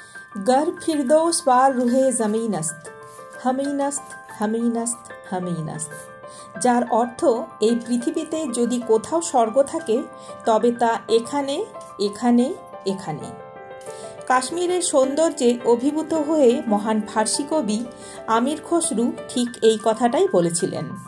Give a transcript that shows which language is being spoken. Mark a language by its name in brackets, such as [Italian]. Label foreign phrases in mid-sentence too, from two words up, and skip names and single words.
[Persian] گر فردوس بر روی زمین است همین است همین است همین است, [Bangla] যার অর্থ এই পৃথিবীতে যদি কোথাও স্বর্গ থাকে তবে তা এখানে এখানে এখানে। কাশ্মীরের সৌন্দর্যে অভিভূত হয়ে মহান ফার্সি কবি আমির খসরু ঠিক এই কথাটাই বলেছিলেন।